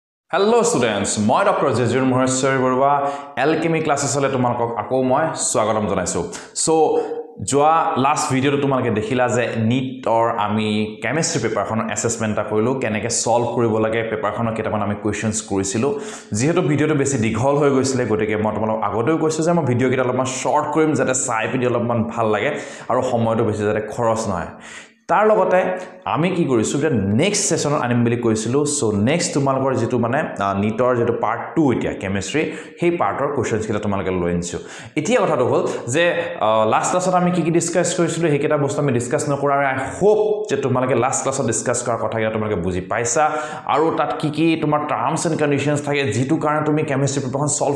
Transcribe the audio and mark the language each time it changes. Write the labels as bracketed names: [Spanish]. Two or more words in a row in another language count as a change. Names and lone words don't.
[English] Hello students, মই Dr. [Assamese] Jejur Maheshwari Barua, Alchemy classes লৈ তোমালোকক আকৌ মই স্বাগতম জনাইছোঁ. So joa [English] last video [Assamese] টো তোমালোকে দেখিলা যে NEET or আমি [English] chemistry paper [Assamese] খন assessment টা কৰিলোঁ কেনেকৈ solve কৰিব লাগে paper খন কেইটামান আমি questions কৰিছিলোঁ যিহেতু video টো বেছি দীঘল হৈ গৈছিল গতিকে মই তোমালোকক আগতে কৈছোঁ যে মই video কিটা অলপমান short কৰিম যাতে চাই video অলপমান ভাল লাগে আৰু সময় টো বেছি যাতে খৰচ নহয় তাৰ লগতে আমি কি কৰিছো যে [English] next sessionত [Assamese] আনিম বুলি কৈছিলো সো নেক্সট তোমালকৰ যেটো মানে নিটৰ যেটো পাৰ্ট 2 এতিয়া কেমিষ্ট্ৰি সেই পাৰ্টৰ কোৱেশ্চনছ কিটা তোমালকে লৈ আনিছো এতিয়া কথাটো হ'ল যে [English] last classত [Assamese] আমি কি ডিসকাস কৰিছিলো হেকেটা বস্তু আমি ডিসকাস নকৰা [English] I hope [Assamese] যে তোমালকে [English] last classত [Assamese] ডিসকাস কৰাৰ কথা কিটা তোমালকে বুজি পাইছা আৰু তাত কি তোমাৰ [English] terms and conditions [Assamese] থাকে যেটো কাৰণে তুমি [English] chemistry paperখন [Assamese] সলভ